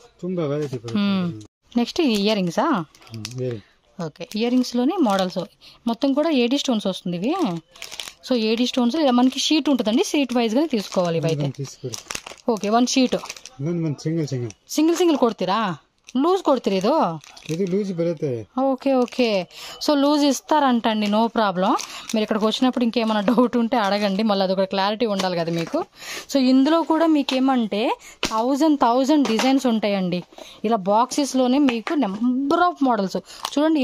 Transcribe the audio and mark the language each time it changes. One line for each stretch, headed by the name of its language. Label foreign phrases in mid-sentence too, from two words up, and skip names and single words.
English: next ear rings?
Telugu: ఓకే, ఇయర్ రింగ్స్లోనే మోడల్స్ మొత్తం కూడా
English: AD stones
Telugu: వస్తుంది ఇవి. సో
English: AD stones
Telugu: మనకి షీట్ ఉంటుందండి,
English: sheet wise
Telugu: తీసుకోవాలి ఇవైతే. ఓకే, 1 sheet సింగిల్ కొಡ್ತೀರಾ? లూజ్ కొడుతుంది
Kannada: ಇದು ಲೂಸ್ ಬರುತ್ತೆ.
Telugu: ఓకే ఓకే. సో లూజ్ ఇస్తారంటండి,
English: no problem.
Telugu: మీరు ఇక్కడికి వచ్చినప్పుడు ఇంకేమైనా డౌట్ ఉంటే అడగండి, మళ్ళీ అదొక క్లారిటీ ఉండాలి కదా మీకు. సో ఇందులో కూడా మీకు ఏమంటే 1000 డిజైన్స్ ఉంటాయండి. ఇలా బాక్సెస్లోనే మీకు
English: number of models
Telugu: చూడండి.